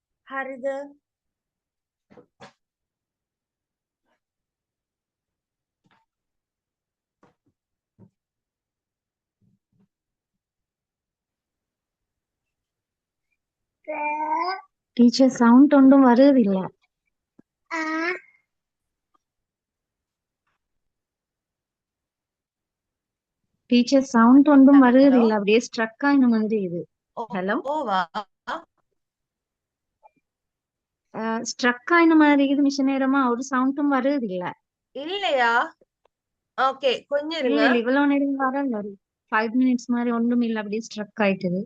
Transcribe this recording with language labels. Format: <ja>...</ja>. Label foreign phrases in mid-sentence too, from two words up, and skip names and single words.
<ta>ஹரித.</ta> <ml>ടീച്ചർ സൗണ്ട് ഒന്നും വരുന്നില്ല. ടീച്ചർ സൗണ്ട് ഒന്നും</ml> <ta>ஹலோ. வருதில்ல, அப்படியே ஸ்ட்ரக் ஆன மாதிரி இது. ஹலோ, ஓவா. ஸ்ட்ரக் ஆன மாதிரி இது. மிஷ நேரமா ஒரு சவுண்டும் வருதில்ல. இல்லையா? ஓகே, கொஞ்சம் இல்ல இருங்க. இல்ல, இவ்வளவு நேரம் வரல. ஒரு 5 minutes மாதிரி ஒன்றும் இல்ல, அப்படியே ஸ்ட்ரக் ஆயிட்டுது.</ta>